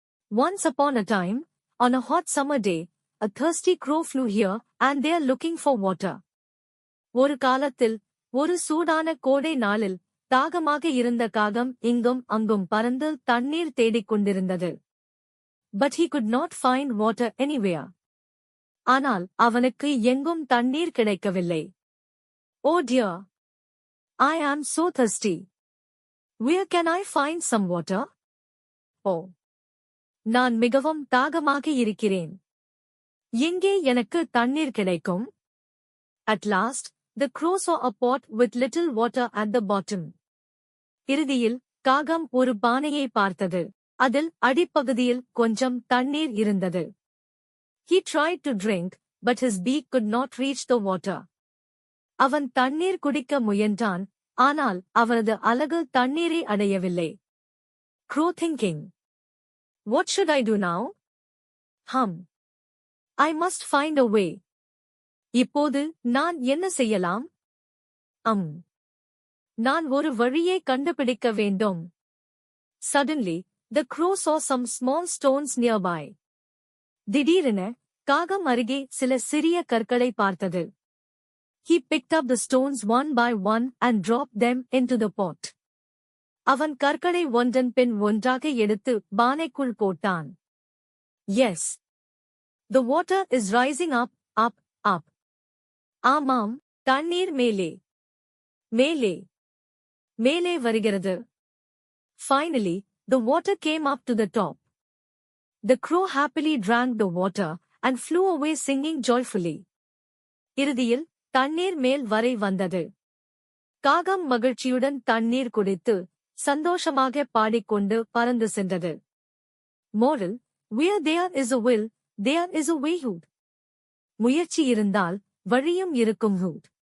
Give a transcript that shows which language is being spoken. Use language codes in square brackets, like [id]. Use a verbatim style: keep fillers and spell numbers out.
[en] Once upon a time, on a hot summer day, a thirsty crow flew here and there looking for water. [ta] ஒரு காலத்தில், ஒரு சூடான கோடை நாளில், தாகமாக இருந்த காகம் இங்கும் அங்கும் பறந்து தண்ணீர் தேடிக் கொண்டிருந்தது. [en] But he could not find water anywhere. [ta] ஆனால் அவனுக்கு எங்கும் தண்ணீர் கிடைக்கவில்லை. [en] Oh dear! I am so thirsty. Where can I find some water? Oh! [ta] நான் மிகவும் தாகமாக இருக்கிறேன். எங்கே எனக்கு தண்ணீர் கிடைக்கும்? [en] At last, the crow saw a pot with little water at the bottom. [ta] இறுதியில் காகம் ஒரு பானையை பார்த்தது. அதில் அடிப்பகுதியில் கொஞ்சம் தண்ணீர் இருந்தது. [en] He tried to drink, but his beak could not reach the water. [ta] அவன் தண்ணீர் குடிக்க முயன்றான், ஆனால் அவனது அலகு தண்ணீரை அடையவில்லை. [en] Crow thinking, What should I do now? Hum. I must find a way. [ta] இப்போது நான் என்ன செய்யலாம்? [en] Um. [ta] நான் ஒரு வழியை கண்டுபிடிக்க வேண்டும். [en] Suddenly, the crow saw some small stones nearby. [ta] திடீரென காகம் அருகே சில சிறிய கற்களை பார்த்தது. [en] He picked up the stones one by one and dropped them into the pot. [ta] அவன் கற்களை ஒன்றன் பின் ஒன்றாக எடுத்து பானைக்குள் போட்டான். [en] Yes. The water is rising up, up, up. [ta] ஆமாம், தண்ணீர் மேலே மேலே மேலே வருகிறது. [en] Finally, the water came up to the top. The crow happily drank the water and flew away singing joyfully. [ta] இறுதியில் தண்ணீர் மேல் வரை வந்தது. காகம் மகிழ்ச்சியுடன் தண்ணீர் குடித்து சந்தோஷமாக பாடிக்கொண்டு பறந்து சென்றது. [en] Moral: Where there is a will, there is a way. Hood. [ta] முயற்சி இருந்தால் வழியும் இருக்கும். [en] Hood.